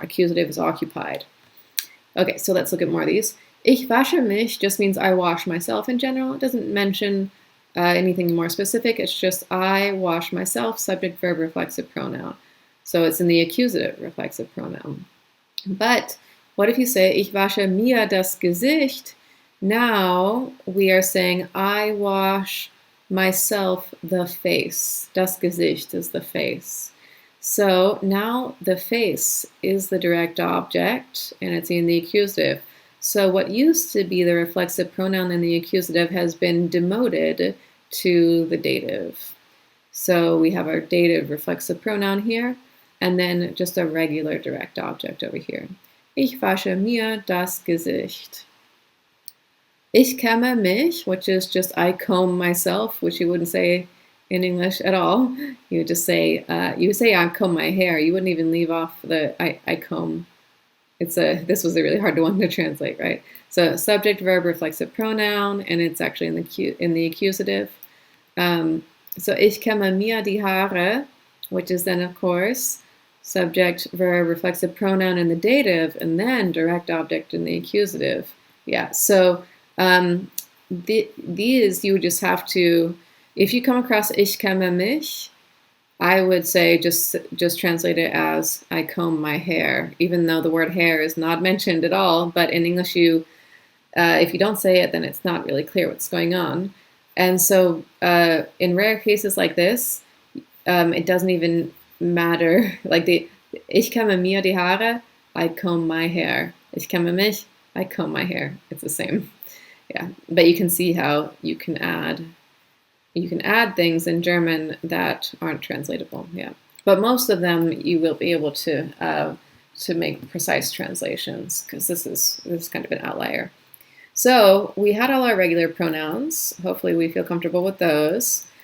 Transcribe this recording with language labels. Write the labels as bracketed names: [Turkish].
[English] Accusative is occupied. Okay, so let's look at more of these. [German] Ich wasche mich [English] just means I wash myself in general. It doesn't mention anything more specific. It's just I wash myself, subject, verb, reflexive pronoun. So it's in the accusative reflexive pronoun. But what if you say, [German] ich wasche mir das Gesicht? [English] Now we are saying, I wash myself the face. Das Gesicht is the face. So now the face is the direct object, and it's in the accusative. So what used to be the reflexive pronoun in the accusative has been demoted to the dative. So we have our dative reflexive pronoun here, and then just a regular direct object over here. [German] Ich wasche mir das Gesicht. Ich kämme mich, [English] which is just I comb myself, which you wouldn't say in English at all. You would just say, I comb my hair. You wouldn't even leave off the I comb. This was a really hard one to translate, right? So subject, verb, reflexive pronoun, and it's actually in the accusative. So [German] ich kämme mir die Haare, [English] which is then, of course, subject, verb, reflexive pronoun in the dative, and then direct object in the accusative. Yeah, so these you would just have to, if you come across [German] ich kämme mich, [English] I would say just translate it as I comb my hair, even though the word hair is not mentioned at all. But in English, if you don't say it, then it's not really clear what's going on. And so in rare cases like this, it doesn't even matter. Like [German] ich kämme mir die Haare, [English] I comb my hair. [German] Ich kämme mich, [English] I comb my hair. It's the same. Yeah, but you can see how you can add things in German that aren't translatable. Yeah, but most of them you will be able to make precise translations, because this is kind of an outlier. So we had all our regular pronouns. Hopefully we feel comfortable with those.